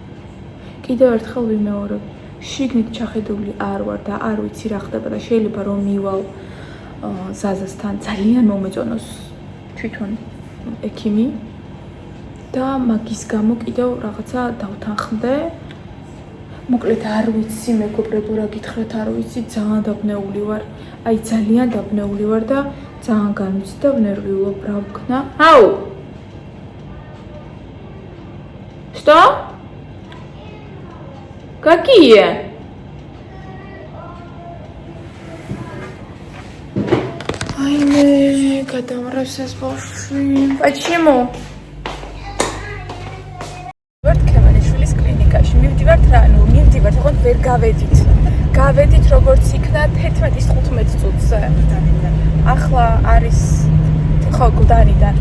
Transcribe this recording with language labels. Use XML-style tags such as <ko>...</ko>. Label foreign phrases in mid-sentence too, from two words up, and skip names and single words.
<ka>კიდევ ერთხელ ვიმეორებ, შიგნით ჩახედული არ ვარ და არ ვიცი რა ხდება და შეიძლება რომ მივალ ზაზასთან ძალიან მომეწონოს თვითონ ექიმი და მაგის გამო კიდევ რაღაცა დავთანხმდე. მოკლედ არ ვიცი მეგობრებო რა გითხრათ, არ ვიცი, ძალიან დაბნეული ვარ. აი ძალიან დაბნეული ვარ და ძალიან განვიცდი და ვნერვიულობ რა ვქნა. აუ!</ka> <ru>Что? Какие? Ай, не,</ru> <ka>გადამრევს ეს ბავშვი.</ka> <ru>Почему?</ru> <ka>მივდივართ რა, ну, მივდივართ, ოღონდ ვერ გავედით. გავედით როგორც იქნა 11-15 წუთზე. ახლა არის ხო გუდანიდან.</ka>